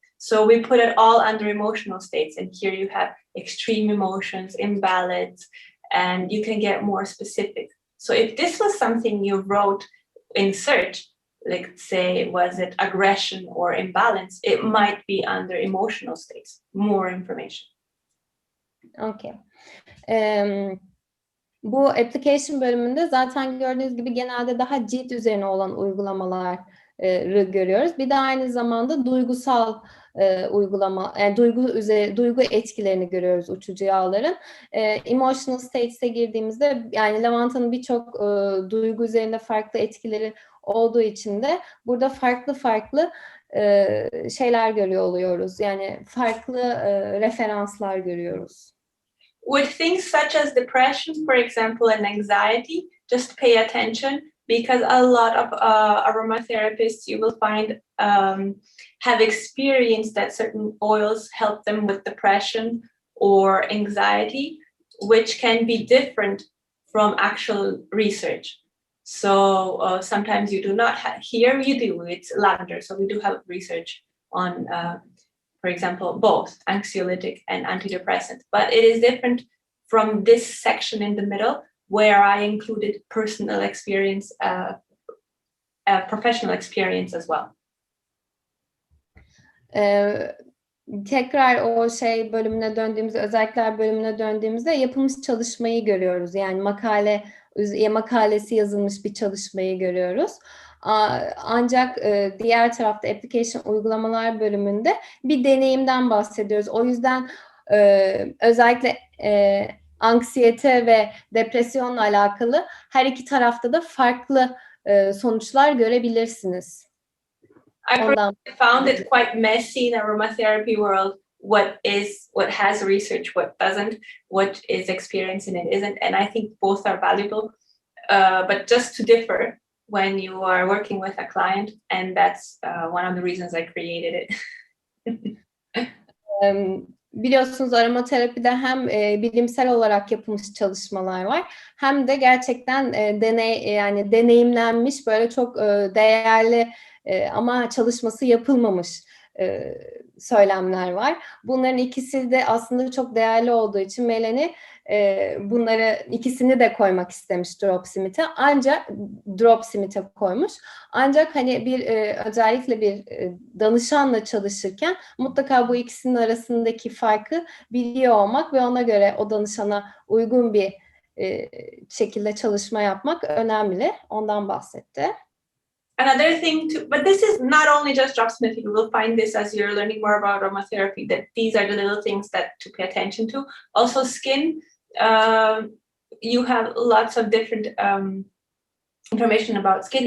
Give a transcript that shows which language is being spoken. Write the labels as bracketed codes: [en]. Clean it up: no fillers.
[en] So we put it all under emotional states, and here you have extreme emotions, imbalance, and you can get more specific. So if this was something you wrote in search, like say, was it aggression or imbalance, it might be under emotional states, more information. Okay. [tr] Bu application bölümünde zaten gördüğünüz gibi genelde daha cilt üzerine olan uygulamaları görüyoruz. Bir de aynı zamanda duygusal uygulama, yani duygu etkilerini görüyoruz uçucu yağların. Emotional states'e girdiğimizde, yani lavantanın birçok duygu üzerinde farklı etkileri olduğu için de burada farklı şeyler görüyor oluyoruz. Yani farklı referanslar görüyoruz. [en] With things such as depression, for example, and anxiety, just pay attention, because a lot of aromatherapists you will find have experienced that certain oils help them with depression or anxiety, which can be different from actual research. So sometimes you do not have, here you do, it's lavender. So we do have research on for example, both anxiolytic and antidepressant, but it is different from this section in the middle where I included personal experience, professional experience as well. [tr] Tekrar o bölümüne döndüğümüzde, özellikler bölümüne döndüğümüzde yapılmış çalışmayı görüyoruz. Yani makalesi yazılmış bir çalışmayı görüyoruz. Ancak diğer tarafta application uygulamalar bölümünde bir deneyimden bahsediyoruz. O yüzden özellikle anksiyete ve depresyonla alakalı her iki tarafta da farklı sonuçlar görebilirsiniz. [en] I found it quite messy in the aromatherapy world. What has research, what doesn't, what is experience and it isn't. And I think both are valuable, but just to differ when you are working with a client, and that's one of the reasons I created it. [tr] Biliyorsunuz aromaterapide hem bilimsel olarak yapılmış çalışmalar var, hem de gerçekten deneyimlenmiş böyle çok değerli ama çalışması yapılmamış söylemler var. Bunların ikisi de aslında çok değerli olduğu için Melani bunları ikisini de koymak istemiş Dropsmart'e koymuş. Ancak hani özellikle bir danışanla çalışırken mutlaka bu ikisinin arasındaki farkı biliyor olmak ve ona göre o danışana uygun bir şekilde çalışma yapmak önemli. Ondan bahsetti. [en] Another thing but this is not only just dropsmithing. You will find this as you're learning more about aromatherapy, that these are the little things that to pay attention to. Also skin, you have lots of different information about skin.